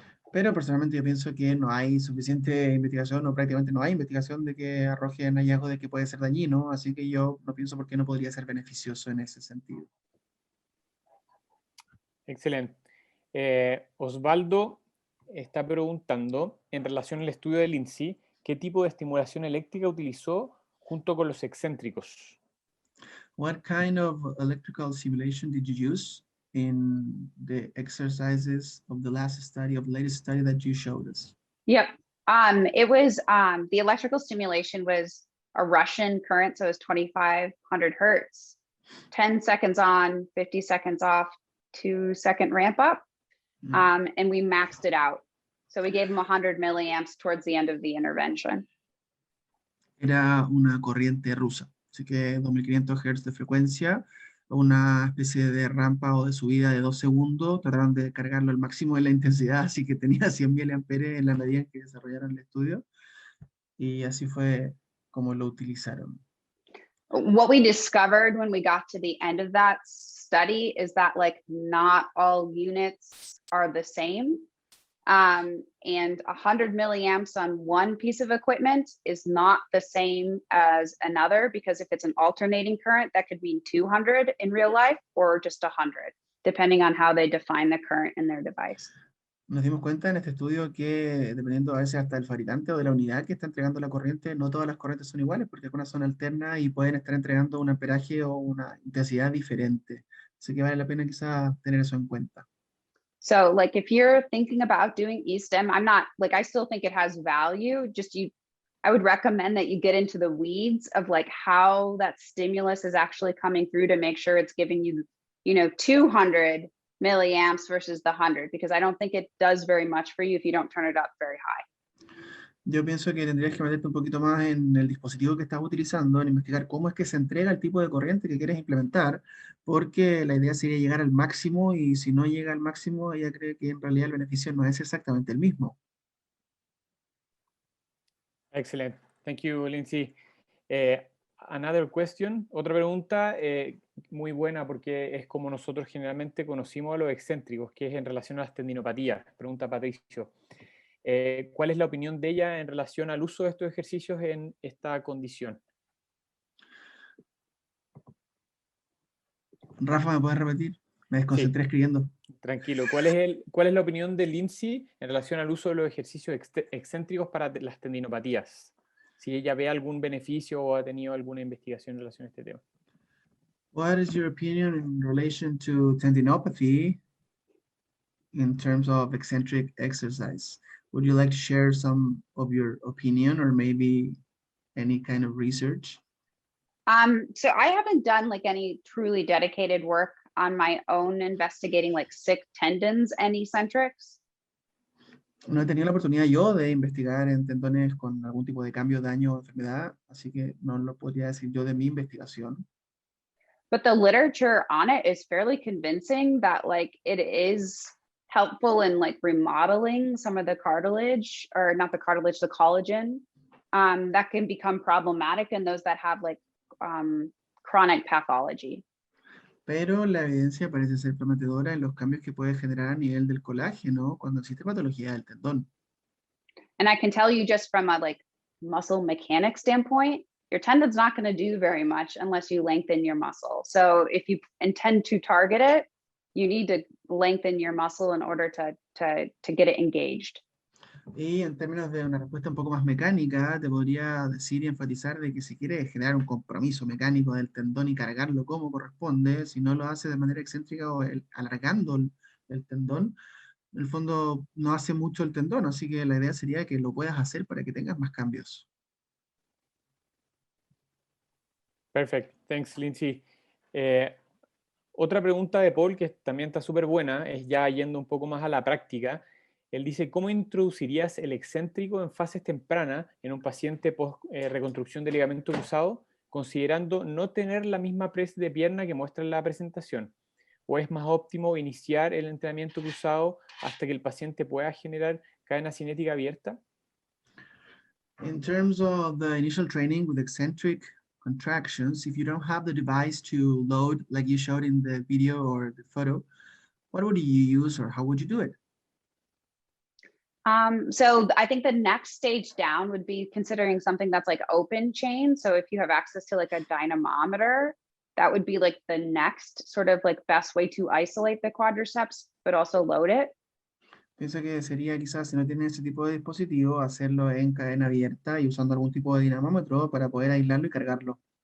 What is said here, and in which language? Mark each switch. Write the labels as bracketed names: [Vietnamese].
[Spanish] Pero personalmente yo pienso que no hay suficiente investigación, o prácticamente no hay investigación de que arrojen hallazgos de que puede ser dañino, así que yo no pienso por qué no podría ser beneficioso en ese sentido. Excelente. Osvaldo está preguntando, en relación al estudio de Lindsay, ¿qué tipo de estimulación eléctrica utilizó junto con los excéntricos? [English] What kind of electrical stimulation did you use in the exercises of the latest study that you showed us? Yep. It was the electrical stimulation was a Russian current, so it was 2,500 hertz, 10 seconds on, 50 seconds off, 2-second ramp up, and we maxed it out. So we gave him 100 milliamps towards the end of the intervention. [Spanish] Era una corriente rusa, así que 2500 Hz de frecuencia, una especie de rampa o de subida de 2 segundos, trataron de cargarlo al máximo de la intensidad, así que tenía 100 mA en la medida en que desarrollaron el estudio, y así fue como lo utilizaron. [English] What we discovered when we got to the end of that study is that like not all units are the same. And 100 milliamps on one piece of equipment is not the same as another, because if it's an alternating current, that could mean 200 in real life or just 100, depending on how they define the current in their device. [Spanish] Nos dimos cuenta en este estudio que dependiendo a veces hasta del fabricante o de la unidad que está entregando la corriente, no todas las corrientes son iguales porque algunas son alternas y pueden estar entregando un amperaje o una intensidad diferente. Así que vale la pena quizás tener eso en cuenta. [English] So like if you're thinking about doing eSTEM, I'm not like, I still think it has value. I would recommend that you get into the weeds of like how that stimulus is actually coming through to make sure it's giving you, 200 milliamps versus the 100, because I don't think it does very much for you if you don't turn it up very high. [Spanish] Yo pienso que tendrías que meterte un poquito más en el dispositivo que estás utilizando, en investigar cómo es que se entrega el tipo de corriente que quieres implementar, porque la idea sería llegar al máximo y si no llega al máximo, ella cree que en realidad el beneficio no es exactamente el mismo. [English] Excellent. Thank you, Lindsay. Another question, [Spanish] otra pregunta muy buena porque es como nosotros generalmente conocimos a los excéntricos, que es en relación a las tendinopatías. Pregunta Patricio. ¿Cuál es la opinión de ella en relación al uso de estos ejercicios en esta condición? Rafa, ¿me puedes repetir? Me desconcentré escribiendo. Tranquilo. ¿Cuál es la opinión de Lindsay en relación al uso de los ejercicios excéntricos para las tendinopatías? Si ella ve algún beneficio o ha tenido alguna investigación en relación a este tema. [English] What is your opinion in relation to tendinopathy in terms of eccentric exercise? Would you like to share some of your opinion or maybe any kind of research? So I haven't done like any truly dedicated work on my own investigating like sick tendons and eccentrics. [Spanish] No he tenido la oportunidad yo de investigar en tendones con algún tipo de cambio, daño o enfermedad, así que no lo podría decir yo de mi investigación. [English] But the literature on it is fairly convincing that like it is helpful in like remodeling some of the cartilage, or not the cartilage, the collagen, that can become problematic in those that have like chronic pathology. [Spanish] Pero la evidencia parece ser prometedora en los cambios que puede generar a nivel del colágeno cuando existe patología del tendón. [English] And I can tell you just from a like muscle mechanics standpoint, your tendon's not going to do very much unless you lengthen your muscle. So if you intend to target it, you need to lengthen your muscle in order to get it engaged. [Spanish] Y en términos de una respuesta un poco más mecánica, te podría decir y enfatizar de que si quieres generar un compromiso mecánico del tendón y cargarlo como corresponde, si no lo hace de manera excéntrica o alargando el tendón, en el fondo no hace mucho el tendón, así que la idea sería que lo puedas hacer para que tengas más cambios. [English] Perfect. Thanks, Lindsay. [Spanish] Otra pregunta de Paul, que también está súper buena, es ya yendo un poco más a la práctica. Él dice, ¿cómo introducirías el excéntrico en fases tempranas en un paciente post reconstrucción de ligamento cruzado, considerando no tener la misma press de pierna que muestra en la presentación? ¿O es más óptimo iniciar el entrenamiento cruzado hasta que el paciente pueda generar cadena cinética abierta? [English] In terms of the initial training with eccentric contractions, if you don't have the device to load like you showed in the video or the photo, what would you use or how would you do it? So I think the next stage down would be considering something that's like open chain. So if you have access to like a dynamometer, that would be like the next sort of like best way to isolate the quadriceps, but also load it. [Spanish] Pienso que sería quizás, si no tienen ese tipo de dispositivo, hacerlo en cadena abierta y usando algún tipo de dinamómetro para poder aislarlo y cargarlo.